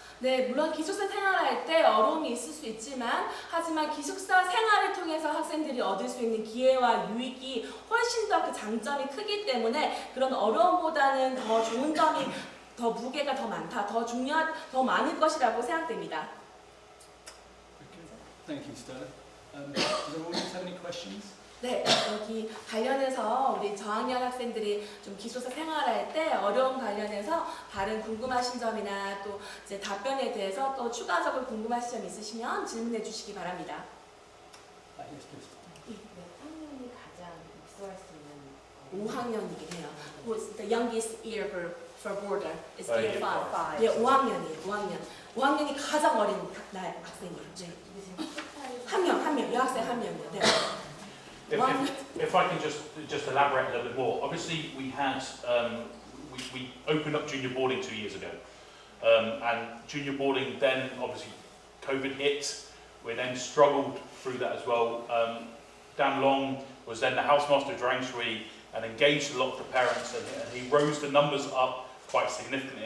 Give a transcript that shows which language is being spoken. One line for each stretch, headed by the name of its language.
Korean: 네, 물론 기숙사 생활할 때 어려움이 있을 수 있지만 하지만 기숙사 생활을 통해서 학생들이 얻을 수 있는 기회와 유익이 훨씬 더 그 장점이 크기 때문에 그런 어려움보다는 더 좋은 점이 더 무게가 더 많다, 더 많을 것이라고 생각됩니다.
English: Thank you, Stella. Does the audience have any questions?
Korean: 네, 여기 관련해서 우리 저학년 학생들이 좀 기숙사 생활할 때 어려움 관련해서 다른 궁금하신 점이나 또 이제 답변에 대해서 또 추가적으로 궁금하신 점 있으시면 질문해 주시기 바랍니다.
English: Yes, please.
Korean: 몇 학년이 가장 입소할 수 있는 5학년이긴 해요.
English: Who's the youngest year for boarder? It's year 5. five.
Korean: 예, 5학년이에요. 5학년. 5학년이 가장 어린 학생이에요. 네. 한 명, 여학생 한 명이요. 네.
English: If I can just elaborate a little bit more. Obviously, we had we opened up junior boarding 2 years ago, and junior boarding then obviously COVID hit. We then struggled through that as well. Dan Long was then the housemaster of Drangshui and engaged a lot of the parents, and he rose the numbers up quite significantly.